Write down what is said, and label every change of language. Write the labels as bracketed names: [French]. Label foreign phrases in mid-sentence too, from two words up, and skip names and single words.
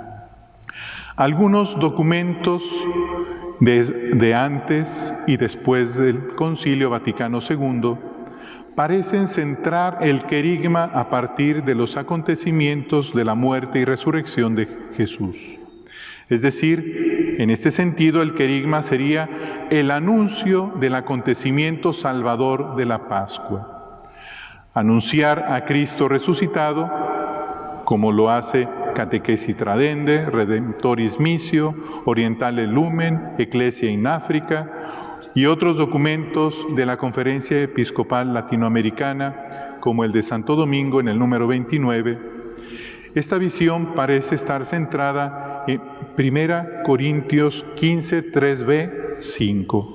[Spanish] Algunos documentos de antes y después del Concilio Vaticano II parecen centrar el querigma a partir de los acontecimientos de la muerte y resurrección de Jesús. Es decir, en este sentido el querigma sería el anuncio del acontecimiento salvador de la Pascua. Anunciar a Cristo resucitado, como lo hace Catequesi Tradende, Redemptoris Missio, Orientale Lumen, Ecclesia in Africa y otros documentos de la Conferencia Episcopal Latinoamericana, como el de Santo Domingo en el número 29. Esta visión parece estar centrada en 1 Corintios 15, 3b, 5.